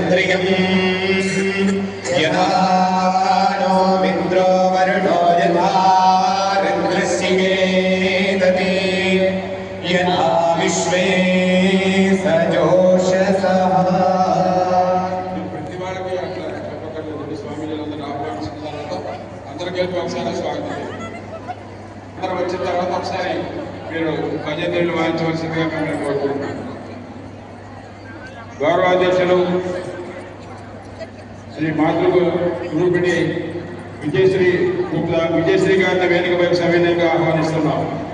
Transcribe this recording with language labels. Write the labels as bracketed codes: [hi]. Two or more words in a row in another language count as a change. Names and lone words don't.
[sa] శ్రియం యథా नो मित्रो वरुणो यथा ऋग्रस्येदते यथा विश्वे सजोषसः [te] ప్రతి వాళ్ళకి అట్లా చెప్పక్కర్లేదు. స్వామిజీలందరూ ఆహ్వానించిన తర్వాత అందరికీ ఒకసారి స్వాగతం. అందరూ వచ్చిన తర్వాత ఒకసారి మీరు భజనలు వాయించవలసిందిగా మేము కోరుకుంటున్నాం. గౌరవాధ్యక్షులు శ్రీ మాతృ రూపిణి విజయశ్రీ గారిని వేదికపై సవినయంగా ఆహ్వానిస్తున్నాం.